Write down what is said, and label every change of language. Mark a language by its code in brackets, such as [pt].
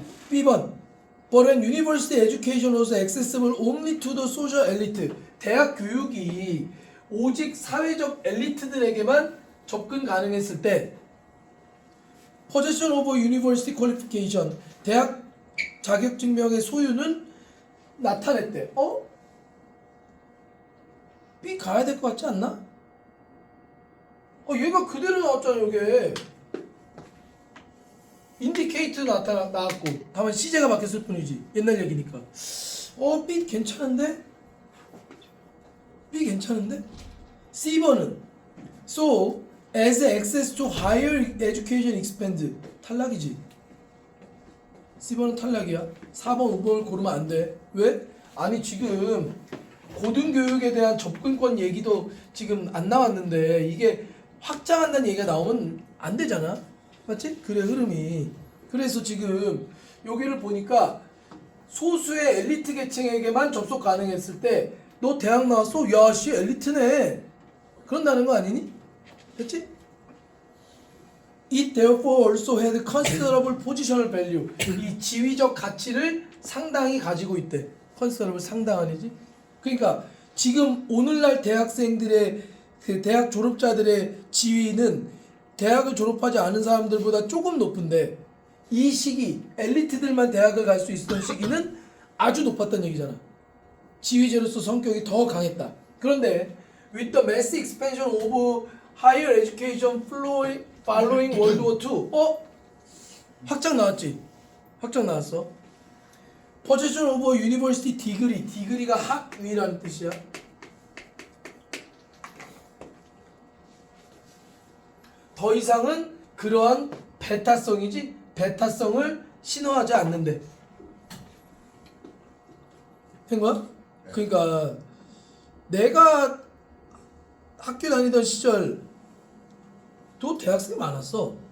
[en] B번 But when university education was accessible only to the social elite. [ko] 대학 교육이 오직 사회적 엘리트들에게만 접근 가능했을 때 [en] Possession of university qualification. [ko] 대학 자격증명의 소유는 나타냈대. B 가야 될 것 같지 않나? 얘가 그대로 나왔잖아. 이게 인디케이트 나왔고 다만 시제가 바뀌었을 뿐이지. 옛날 얘기니까. B 괜찮은데? B 괜찮은데? [en] C번은 So as access to higher education expand [ko] 탈락이지. C번은 탈락이야. 4번, 5번을 고르면 안 돼. 왜? 아니 지금 고등교육에 대한 접근권 얘기도 지금 안 나왔는데 이게 확장한다는 얘기가 나오면 안 되잖아. 맞지? 그래 흐름이. 그래서 지금 여기를 보니까 소수의 엘리트 계층에게만 접속 가능했을 때 너 대학 나왔어? 야 씨 엘리트네. 그런다는 거 아니니? 됐지? [en] It therefore also had considerable positional value. [ko] 이 지위적 가치를 상당히 가지고 있대. considerable 상당한이지. 그러니까 지금 오늘날 대학생들의 그 대학 졸업자들의 지위는 대학을 졸업하지 않은 사람들보다 조금 높은데 이 시기 엘리트들만 대학을 갈 수 있었던 시기는 아주 높았던 얘기잖아. 지위제로서 성격이 더 강했다. [en] 그런데 with the mass expansion of higher education following World War II [ko] 확장 나왔지? 확장 나왔어. [en] Possession of a university degree. [ko] degree가 학위라는 뜻이야. 더 이상은 그러한 배타성이지 배타성을 신호하지 않는데. 된 거야? 그러니까 내가 학교 다니던 시절 또 대학생이 많았어.